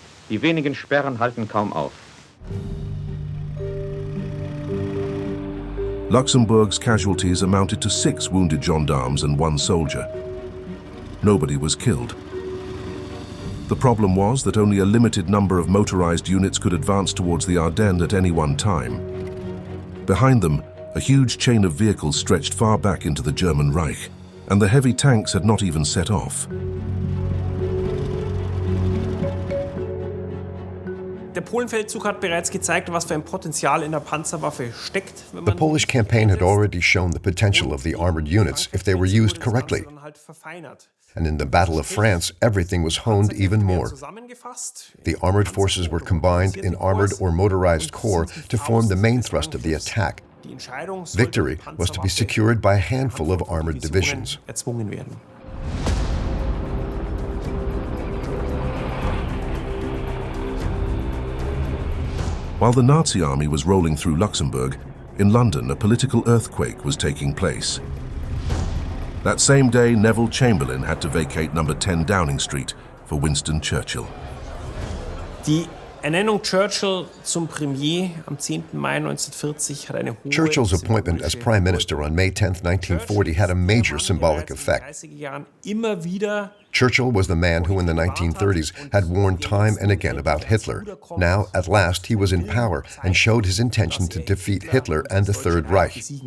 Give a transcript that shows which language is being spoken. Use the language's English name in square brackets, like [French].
[German] Die wenigen Sperren halten kaum auf. [English] Luxembourg's casualties amounted to 6 wounded gendarmes and 1 soldier. Nobody was killed. The problem was that only a limited number of motorized units could advance towards the Ardennes at any one time. Behind them, A huge chain of vehicles stretched far back into the German Reich, and the heavy tanks had not even set off. [German] Der Polenfeldzug hat bereits gezeigt, was für ein Potenzial in der Panzerwaffe steckt. [English] The Polish campaign had already shown the potential of the armored units if they were used correctly. And in the Battle of France, everything was honed even more. The armored forces were combined in armored or motorized corps to form the main thrust of the attack. Victory was to be secured by a handful of armored divisions. While the Nazi army was rolling through Luxembourg, in London a political earthquake was taking place. That same day, Neville Chamberlain had to vacate number 10 Downing Street for Winston Churchill. [German] Die Ernennung Churchill zum Premier am 10. Mai 1940 hat eine hohe [English] Churchill's appointment as Prime Minister on May 10, 1940 had a major symbolic effect. [German] Immer wieder [English] Churchill was the man who in the 1930s had warned time and again about Hitler. Now, at last, he was in power and showed his intention to defeat Hitler and the Third Reich.